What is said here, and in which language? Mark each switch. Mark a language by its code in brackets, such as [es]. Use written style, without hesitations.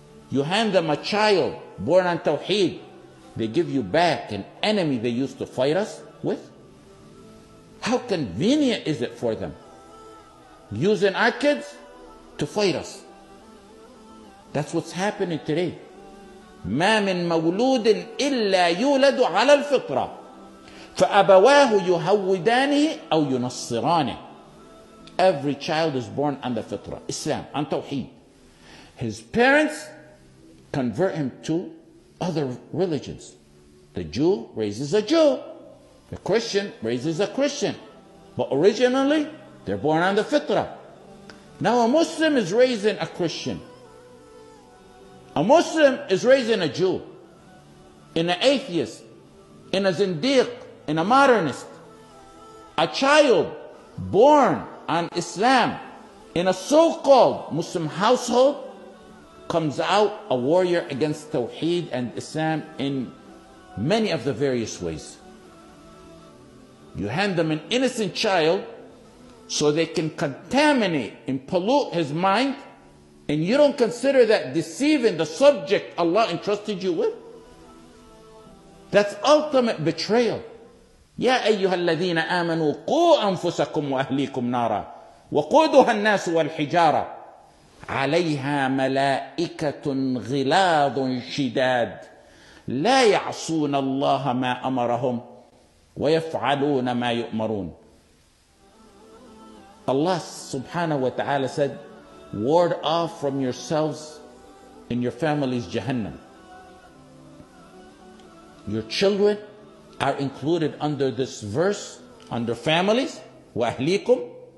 [en] You hand them a child born on Tawheed, they give you back an enemy they used to fight us with? How convenient is it for them using our kids to fight us? That's what's happening today. [ar] ما من مولود إلا يولد على الفطرة فأبواه يهودانه أو ينصرانه. [en] Every child is born on the fitrah, Islam, on Tawheed. His parents convert him to other religions. The Jew raises a Jew. The Christian raises a Christian. But originally, they're born on the fitrah. Now a Muslim is raising a Christian. A Muslim is raising a Jew, in an atheist, in a zindiq, in a modernist. A child born on Islam in a so-called Muslim household comes out a warrior against Tawheed and Islam in many of the various ways. You hand them an innocent child so they can contaminate and pollute his mind, and you don't consider that deceiving the subject Allah entrusted you with? That's ultimate betrayal. [ar] يا أيها الذين آمنوا قوا أنفسكم وأهليكم نارا وقودها الناس والحجارة عليها ملائكة غلاظ شداد لا يعصون الله ما أمرهم ويفعلون ما يؤمرون. [en] Allah subhanahu wa ta'ala said, ward off from yourselves and your families Jahannam. Your children are included under this verse, under families, وَأَهْلِيكُمْ.